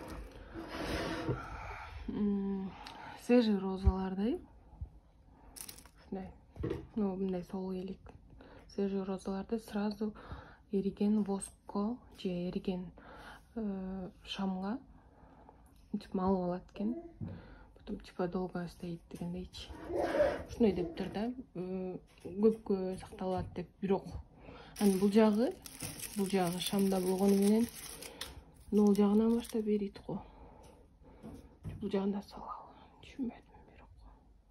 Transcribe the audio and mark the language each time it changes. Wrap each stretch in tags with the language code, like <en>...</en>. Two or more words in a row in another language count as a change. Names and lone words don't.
<ky>Свежий розаларды мындай сол элек свежий розаларды сразу эриген воскко же эриген шамга малып алат экен.</ky> <ru>Потом типа долго стоит дегендейчи.</ru> <ky>Ушуной дептир да, көпкө сакталат деп. Бирок анын бул жагы шамда болгону менен нол жагынан баштап эрийт го. Бул жагына салалы.</ky>